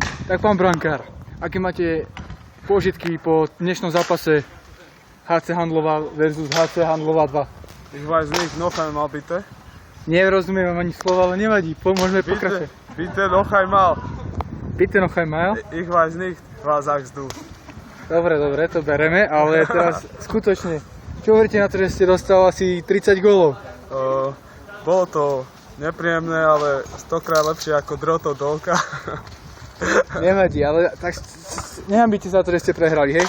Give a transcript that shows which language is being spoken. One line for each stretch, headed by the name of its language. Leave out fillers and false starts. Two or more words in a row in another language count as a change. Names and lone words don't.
Slovak: Tak pán brankár, aké máte pôžitky po dnešnom zápase HC Handlová versus HC Handlová 2?
German: Ich weiß nicht, noch einmal bitte.
Slovak: Nerozumiem vám ani slova, ale nevadí, môžeme pokračovať.
German: Bitte noch einmal. Bitte noch einmal? Ich weiß nicht, was sagst du?
Slovak: Dobre, to bereme, ale teraz skutočne, čo hovoríte na to, že ste dostali asi 30 gólov? Bolo to nepríjemné, ale 100-krát lepšie ako drotov dolka. Nevadí, ale tak nehambíte sa to, že ste prehrali, hej?